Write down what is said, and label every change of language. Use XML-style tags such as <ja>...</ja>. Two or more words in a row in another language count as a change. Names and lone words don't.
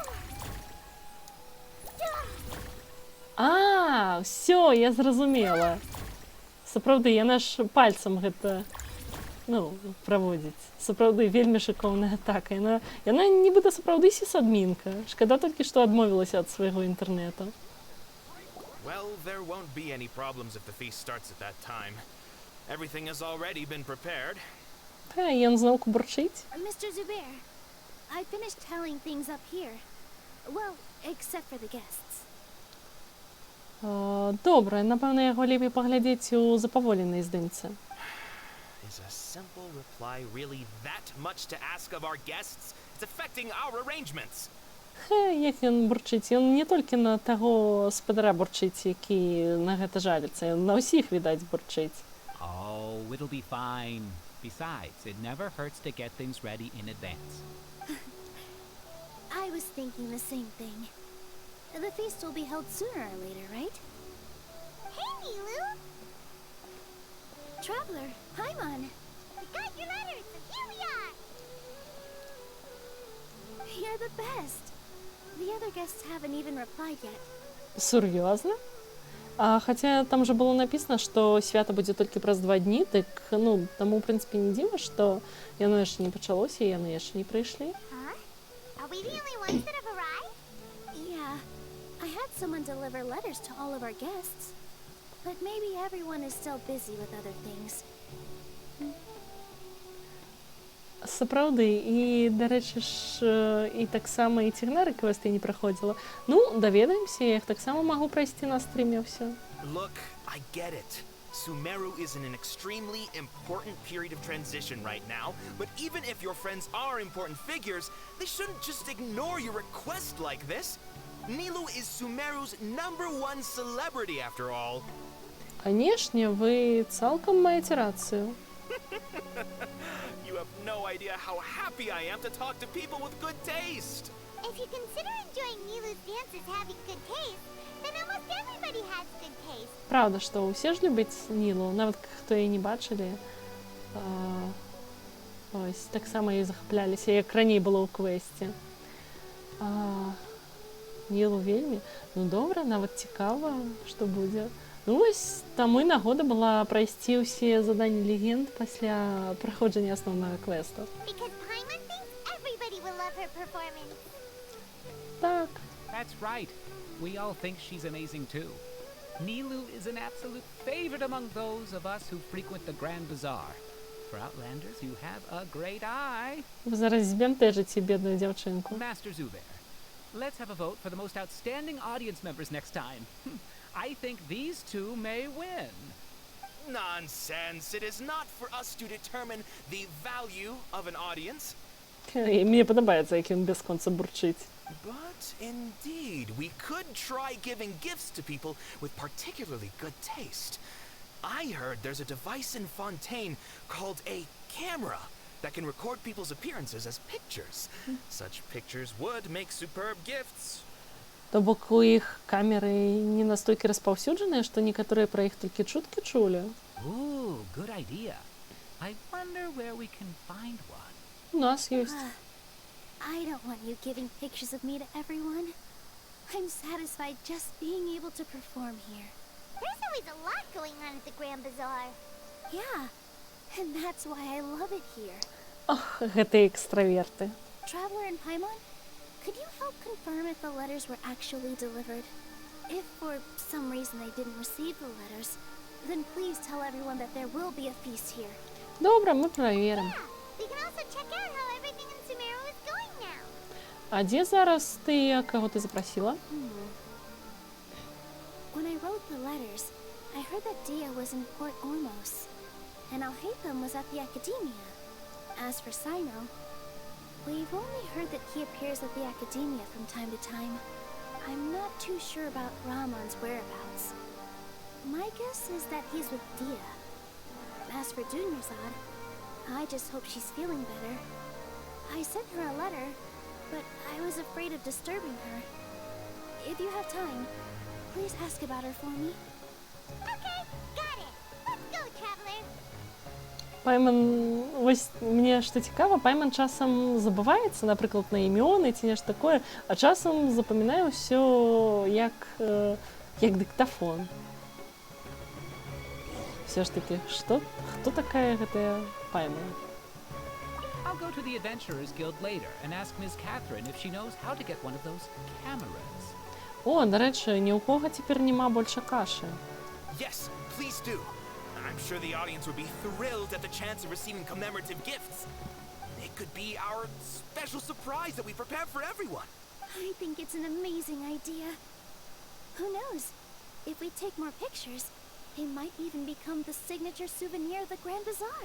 <be>А, все, я зразумела. Сапраўды, яна ж пальцам гэта, ну, праводзіць. Сапраўды, вельмі шыкоўная атака. Яна нібыта сапраўды сісадмінка. Шкада толькі, што адмовілася ад свайго інтэрнету.</be> <en>Well, there won't be any problems if the feast starts at that time. Everything has already been prepared.</en> <be>Ён зноўку бурчыць.</be> <en>Mr. Zubair, I finished tallying things up here. Well, except for the guests.</en> <be>Добра, напэўна, яго лепей паглядзець у запаволенай здымцы.</be> <en>Is a simple reply really that much to ask of our guests? It's affecting our arrangements.</en> <be>Як ён бурчыць? Ён не толькі на таго спадара бурчыць, які на гэта жаліцца. Ён на ўсіх, відаць, бурчыць.</be> <en>Oh, it'll be fine. Besides, it never hurts to get things ready in advance. I was thinking the same thing. The feast will be held sooner or later, right? Hey, Nilu! Traveler, Paimon! We got your letters, and here we are! You're the best! The other guests haven't even replied yet.</en> <be>Сур'ёзна? Хаця там же было напісана, што свята будзе толькі праз 2 дні, так, ну, таму, ў прынцыпе, не дзіва, што яно яшчэ не пачалося, і яны яшчэ не прыйшлі.</be> <en>Huh? Are we the only ones that have arrived? Yeah. I had someone deliver letters to all of our guests. But maybe everyone is still busy with other things.</en> <be>Сапраўды, і, дарэчы ж, і таксама і цігнары квесты не праходзіла. Ну, даведаемся, я іх таксама магу прайсці на стрыме ўсё.</be> <en>Look, I get it. Sumeru is in an extremely important period of transition right now, but even if your friends are important figures, they shouldn't just ignore your request like this. Nilu is Sumeru's #1 celebrity after all.</en> <be>Канешне, вы цалкам маеце рацыю.</be> <en>You have no idea how happy I am to talk to people with good taste. If you consider enjoying Nilu's dances having good taste, then almost everybody has good taste.</en> <be>Правда, што ўсе ж любяць Нілу, нават хто і не бачылі. Ось, таксама і захапляліся, як раней было ў квесце. Нілу вельмі. Ну, добра, нават цікава, што будзе. Ну, вось, таму і нагода была прайсці ўсе заданні легенд пасля праходжання асноўнага квесту.</be> <en>Because Paimon thinks everybody will love her performance.</en> <be>Так.</be> <en>That's right. We all think she's amazing too. Nilu is an absolute favorite among those of us who frequent the Grand Bazaar. For Outlanders, you have a great eye.</en> <uk>Ви зараз збентежите бідну дівчинку.</uk> <en>Master Zubair, let's have a vote for the most outstanding audience members next time. I think these two may win. Nonsense. It is not for us to determine the value of an audience.</en> <uk>Мені подобається, як він</uk> <ru>без конца</ru> <uk>бурчить.</uk> <en>But indeed, we could try giving gifts to people with particularly good taste. I heard there's a device in Fontaine called a camera that can record people's appearances as pictures. Such pictures would make superb gifts.</en> <be>То бок у іх камеры не настолькі распаўсюджаныя, што некаторыя пра іх толькі чуткі чулі.</be> <en>Ooh, good idea. I wonder where we can find one.</en> <be>У нас ёсць.</be> <en>I don't want you giving pictures of me to everyone. I'm satisfied just being able to perform here. There's always a lot going on at the Grand Bazaar. Yeah, and that's why I love it here.</en> <be>Ох, гэтыя экстраверты.</be> <en>Traveler and Paimon, could you help confirm if the letters were actually delivered? If for some reason they didn't receive the letters, then please tell everyone that there will be a feast here.</en> <uk>Добре, ми перевіримо.</uk> <en>We can also check out how everything in Sumeru is going now.</en> <uk>А де зараз ти, кого ти запросила?</uk> <en>When I wrote the letters, I heard that Dia was in Port Ormos, and Alhaitham was at the Academia. As for Sino, I've only heard that he appears at the Academia from time to time. I'm not too sure about Ramon's whereabouts. My guess is that he's with Dia. As for Dunyarzad, I just hope she's feeling better. I sent her a letter, but I was afraid of disturbing her. If you have time, please ask about her for me. Okay, got it. Let's go, traveler.</en> <be>Пайман, ось мне што цікава, Пайман часам забываецца, напрыклад, на імёны ці нешта такое, а часам запамінае ўсё як дыктафон.</be> <uk>Все ж таки,</uk> <be>хто такая гэтая Пайман?</be> <en>I'll go to the Adventurers Guild later and ask Ms. Catherine if she knows how to get one of those cameras.</en> <uk>О, до речі, ні у кого тепер нема більше каші.</uk> <en>Yes, please do. I'm sure the audience would be thrilled at the chance of receiving commemorative gifts. It could be our special surprise that we prepared for everyone. I think it's an amazing idea. Who knows? If we take more pictures, they might even become the signature souvenir of the Grand Bazaar.</en>